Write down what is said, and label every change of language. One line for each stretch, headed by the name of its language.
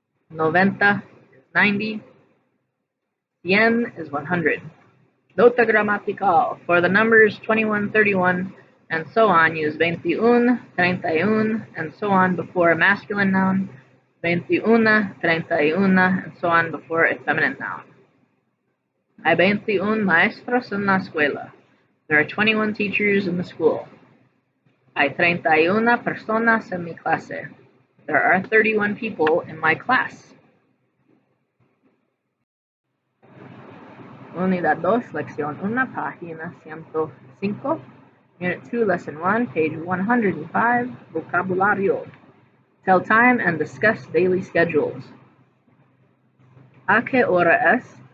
English: 90 is 90. 100 is 100.
Spanish: Nota gramatical.
English: For the numbers 21, 31, and so on, use 21, 31, and so on before a masculine noun, 21, 31, and so on before a feminine noun.
Spanish: Hay 21 maestros en la escuela.
English: There are 21 teachers in the school.
Spanish: Hay 31 personas en mi clase.
English: There are 31 people in my class.
Spanish: Unidad 2, Lección 1, página 105.
English: Unit 2, Lesson 1, page 105, Vocabulario. Tell time and discuss daily schedules.
Spanish: ¿A qué hora es?